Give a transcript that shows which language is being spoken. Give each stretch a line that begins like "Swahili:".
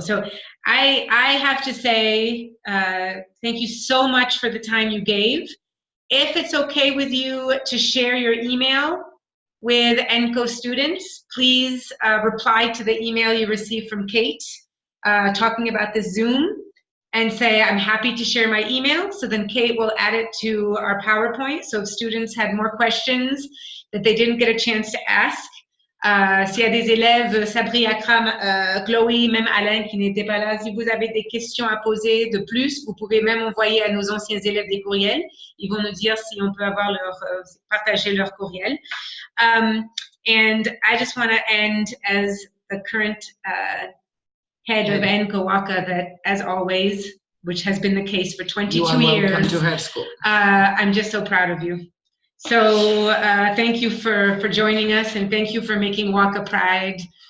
English: So I have to say thank you so much for the time you gave. If it's okay with you to share your email with ENCO students, please reply to the email you received from Kate talking about the Zoom and say, I'm happy to share my email. So then Kate will add it to our PowerPoint. So if students had more questions that they didn't get a chance to ask,
French: s'il y a des élèves, Sabri, Akram, Chloé, même Alain qui n'était pas là, si vous avez des questions à poser de plus, vous pouvez même envoyer à nos anciens élèves des courriels. Ils vont nous dire si on peut avoir partager leur courriel.
English: And I just want to end as the current head of ENCO Waka that, as always, which has been the case for 22 years. You are welcome to her school. I'm just so proud of you. So thank you for joining us, and thank you for making Waka Pride.